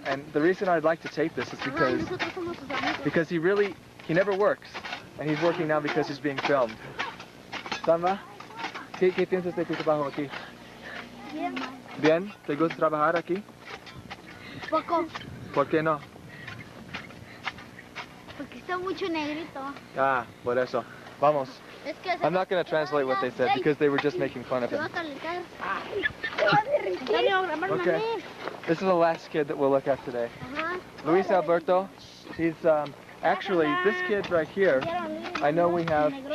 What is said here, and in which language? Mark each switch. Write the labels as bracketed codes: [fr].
[en] And the reason I'd like to tape this is because he never works, and he's working now because he's being filmed. [es] Samba, ¿qué piensas de tu trabajo aquí? Bien. Bien, ¿te gusta trabajar aquí? Poco. ¿Por qué no? Porque está mucho negrito. Ah, por eso. Vamos. Es que [en] I'm not going to translate what they said because they were just making fun of [es] se va [en] him. [es] a calentar. [en] Okay. This is the last kid that we'll look at today. Ajá. Luis Alberto. He's actually this kid right here. I know we have.